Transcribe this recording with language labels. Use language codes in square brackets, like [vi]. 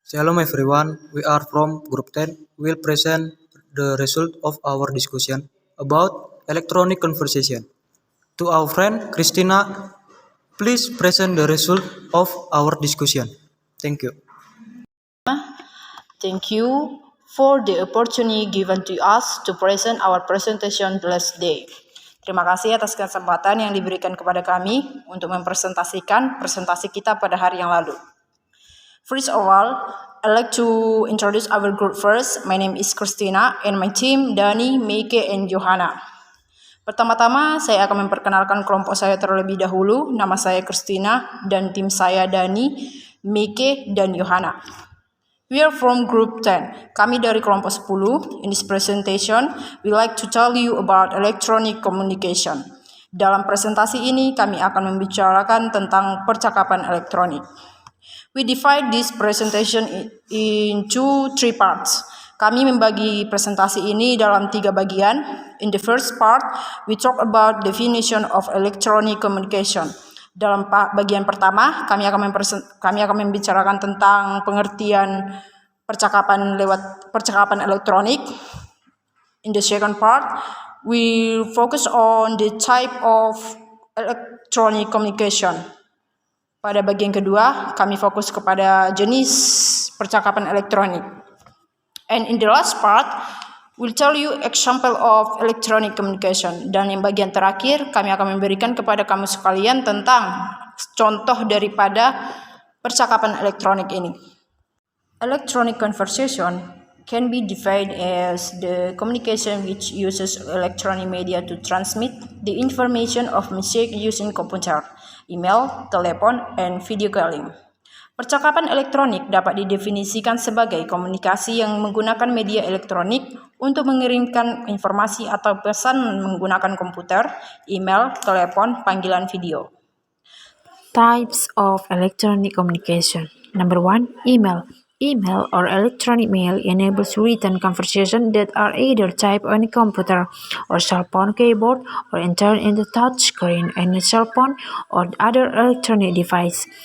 [en] Shalom everyone, we are from Group 10. We'll present the result of our discussion about electronic conversation. To our friend Christina, please present the result of our discussion. Thank you. Thank you for the opportunity given to us to present our presentation last day. [id] Terima kasih atas kesempatan yang diberikan kepada kami untuk mempresentasikan presentasi kita pada hari yang lalu. [en] First of all, I'd like to introduce our group first. My name is Christina and my team Dani, Meike, and Johanna. [id] Pertama-tama, saya akan memperkenalkan kelompok saya terlebih dahulu. Nama saya Christina dan tim saya Dani, Meike, dan Johanna. [en] We are from Group 10. [id] Kami dari kelompok 10. [en] In this presentation, we like to tell you about electronic communication. [id] Dalam presentasi ini, kami akan membicarakan tentang percakapan elektronik. [en] We divide this presentation into 3 parts. [id] Kami membagi presentasi ini dalam 3 bagian. [en] In the first part, we talk about definition of electronic communication. [id] Dalam bagian pertama, kami akan membicarakan tentang pengertian percakapan elektronik. [en] In the second part, we focus on the type of electronic communication. [id] Pada bagian kedua, kami fokus kepada jenis percakapan elektronik. [en] And in the last part, we'll tell you example of electronic communication. [id] Dan yang bagian terakhir, kami akan memberikan kepada kamu sekalian tentang contoh daripada percakapan elektronik ini. [en] Electronic conversation can be defined as the communication which uses electronic media to transmit the information of message using computer, email, telepon, and video calling. [id] Percakapan elektronik dapat didefinisikan sebagai komunikasi yang menggunakan media elektronik untuk mengirimkan informasi atau pesan menggunakan komputer, email, telepon, panggilan video. [en] Types of electronic communication. Number 1, email. Email or electronic mail enables written conversation that are either typed on a computer or cell phone keyboard or entered in the touch screen on a cell phone or other electronic device.